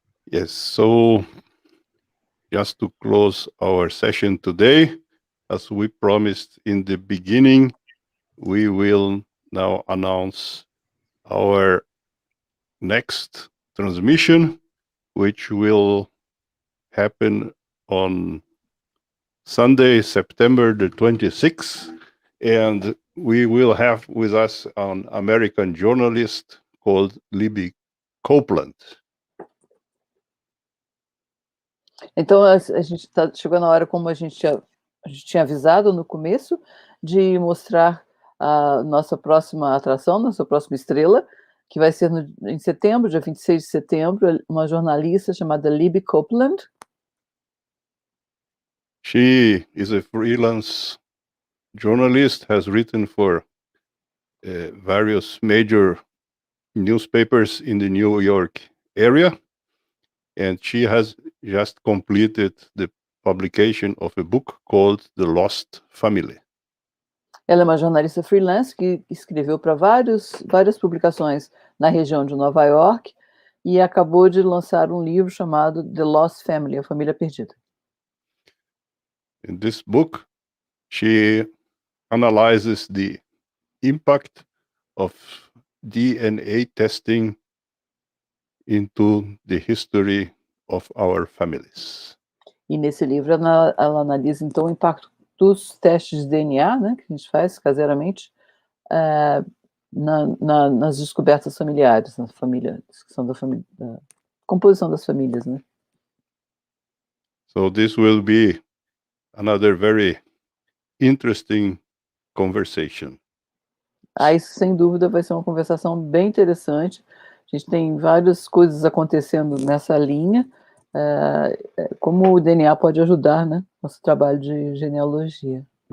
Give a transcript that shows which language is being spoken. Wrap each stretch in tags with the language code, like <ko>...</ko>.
<en>Yes, so just to close our session today, as we promised in the beginning, we will now announce our next transmission, which will happen on Sunday, September the 26th, and we will have with us an American journalist called Libby Copeland.</en> <pt>Então, a gente chegou na hora, como a gente tinha avisado no começo, de mostrar a nossa próxima atração, nossa próxima estrela, que vai ser em setembro, dia 26 de setembro, uma jornalista chamada Libby Copeland.</pt> <en>She is a freelance journalist, has written for various major newspapers in the New York area, and she has just completed the publication of a book called The Lost Family.</en> <pt>Ela é uma jornalista freelance que escreveu para várias publicações na região de Nova York e acabou de lançar um livro chamado The Lost Family, A Família Perdida.</pt> <en>In this book, she analyzes the impact of DNA testing into the history of our families.</en> <pt>E nesse livro ela analisa então o impacto dos testes de DNA, né, que a gente faz caseiramente, nas descobertas familiares, na família, discussão da família, da composição das famílias, né?</pt> <en>So this will be another very interesting conversation.</en> <pt>Isso, sem dúvida, vai ser uma conversação bem interessante. A gente tem várias coisas acontecendo nessa linha, como o DNA pode ajudar, né, nosso trabalho de genealogia.</pt>